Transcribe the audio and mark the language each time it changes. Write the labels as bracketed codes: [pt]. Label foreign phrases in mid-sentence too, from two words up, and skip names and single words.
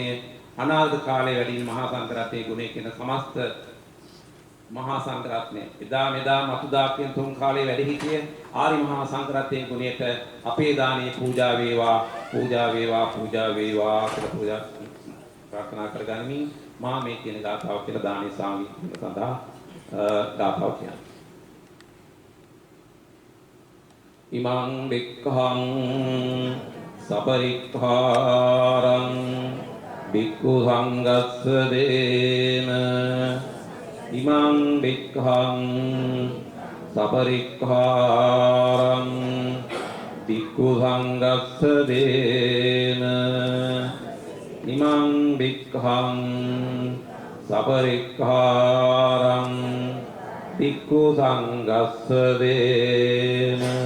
[si] අනාගත කාලයේ වැඩ ඉන්න මහා සංඝරත්නයේ ගුණය කියන සමස්ත මහා සංඝරත්නය එදා මෙදා මතුදා කියන තුන් කාලයේ වැඩ සිටියේ ආරි මහා සංඝරත්නයේ ගුණයට අපේ දානේ පූජා වේවා කියලා පූජා ප්‍රාර්ථනා කරගනිමින් මා මේ කියන ගාථාව කියලා දානේ සාංගික සඳහා ගාථාව කියනවා [pi] ඉමං බික්ඛං සපරික්ඛාරං බික්ඛු සංඝස්ස දේන ඉමං බික්ඛං සපරික්ඛාරං බික්ඛු සංඝස්ස දේන ඉමං බික්ඛං සපරික්ඛාරං බික්ඛු සංඝස්ස දේන